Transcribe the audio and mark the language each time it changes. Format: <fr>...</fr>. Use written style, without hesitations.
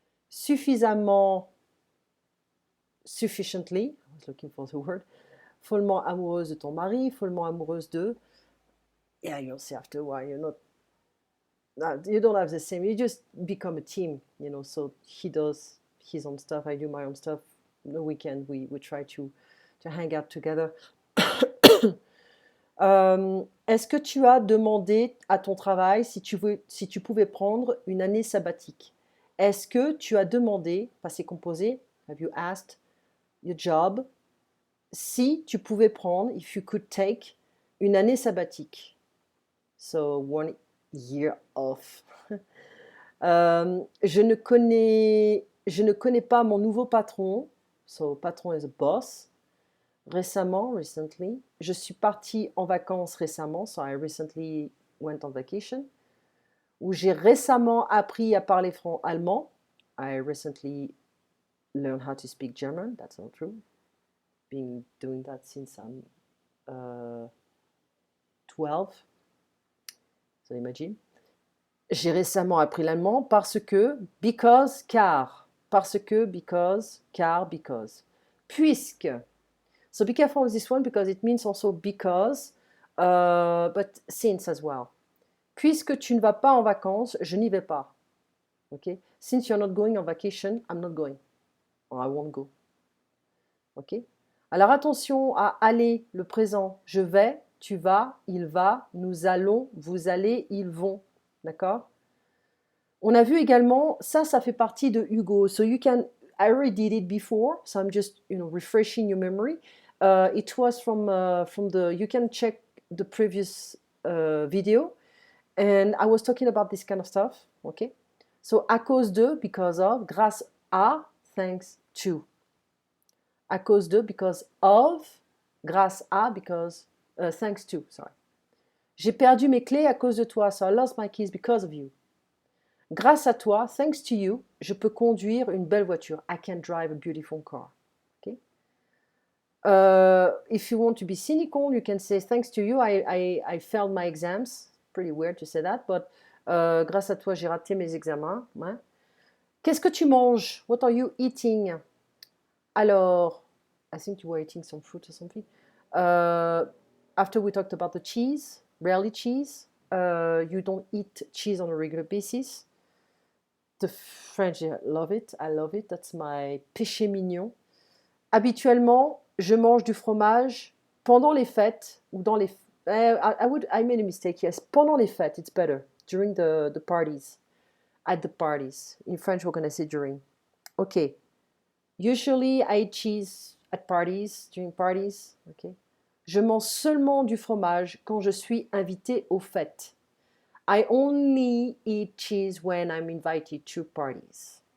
<en>Suffisamment, sufficiently, I was looking for the word.</en> <fr>Follement amoureuse de ton mari, follement amoureuse de.</fr> <en>Yeah, you'll see after a while, you don't have the same, you just become a team, so he does his own stuff, I do my own stuff. The weekend, we try to hang out together.</en> <fr>Est-ce que tu as demandé à ton travail si tu pouvais prendre une année sabbatique? Est-ce que tu as demandé, passé composé,</fr> <en>have you asked your job,</en> <fr>si tu pouvais prendre,</fr> <en>if you could take,</en> <fr>une année sabbatique?</fr> <en>So, 1 year off.</en> <fr>Je ne connais pas mon nouveau patron.</fr> <en>So, patron is a boss. Récemment, recently.</en> <fr>Je suis partie en vacances récemment,</fr> <en>so I recently went on vacation.</en> <fr>Ou j'ai récemment appris à parler allemand.</fr> <en>I recently learned how to speak German. That's not true. Been doing that since I'm 12. So imagine.</en> <fr>J'ai récemment appris l'allemand parce que, because, car. Parce que, because, car, because. Puisque.</fr> <en>So be careful with this one because it means also because, but since as well.</en> <fr>Puisque tu ne vas pas en vacances, je n'y vais pas.</fr> <en>Ok? Since you're not going on vacation, I'm not going. Or I won't go. Ok?</en> <fr>Alors attention à aller, le présent. Je vais, tu vas, il va, nous allons, vous allez, ils vont. D'accord? On a vu également, ça fait partie de Hugo.</fr> <en>So you can, I already did it before, so I'm just, refreshing your memory. It was from you can check the previous video, and I was talking about this kind of stuff, okay? So</en> <fr>à cause de,</fr> <en>because of,</en> <fr>grâce à,</fr> <en>thanks to.</en> <fr>À cause de,</fr> <en>because of,</en> <fr>grâce à,</fr> <en>because, thanks to, sorry. J'ai perdu mes clés à cause de toi, so I lost my keys because of you. Grâce à toi, thanks to you, je peux conduire une belle voiture. I can drive a beautiful car. Okay? If you want to be cynical, you can say thanks to you, I failed my exams. Pretty weird to say that, but</en> <fr>grâce à toi, j'ai raté mes examens. Ouais. Qu'est-ce que tu manges?</fr> <en>What are you eating? Alors, I think you were eating some fruit or something. After we talked about the cheese, rarely cheese. You don't eat cheese on a regular basis. The French, I love it. I love it. That's my péché mignon.</en> <fr>Habituellement, je mange du fromage pendant les fêtes ou dans les.</fr> <en>I made a mistake. Yes,</en> <fr>pendant les fêtes,</fr> <en>it's better. During the parties, at the parties. In French, we're gonna say during. Okay. Usually, I eat cheese at parties, during parties. Okay.</en> <fr>Je mange seulement du fromage quand je suis invité aux fêtes.</fr> <en>I only eat cheese when I'm invited to parties.</en>